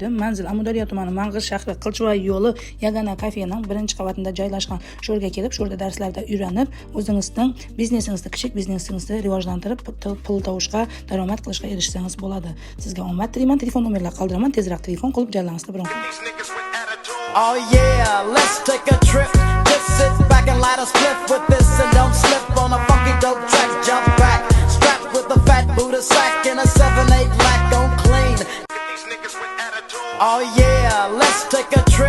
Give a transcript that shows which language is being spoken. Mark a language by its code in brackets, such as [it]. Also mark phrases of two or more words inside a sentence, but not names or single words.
[uz] Manzil Amudaryo tumani Mang'iz shahri Qilchivoy yo'li Yagona kafening 1-qavatida joylashgan. Shu yerga kelib, shu yerda darslarda o'rganib, o'zingizning biznesingizni, kichik biznesingizni rivojlantirib, pul tovushga, daromad qilishga erishsangiz bo'ladi. Sizga omad tilayman. Telefon nomerlarini qoldiraman. Tezroq telefon qilib joylanishni biron qiling. [en] Oh yeah, let's take a trip. Just sit back and light a spliff with this and don't slip on a funky dope track. Jump back, strapped with a fat Buddha sack and a 7/8 lack on clean. Oh yeah, let's take a trip.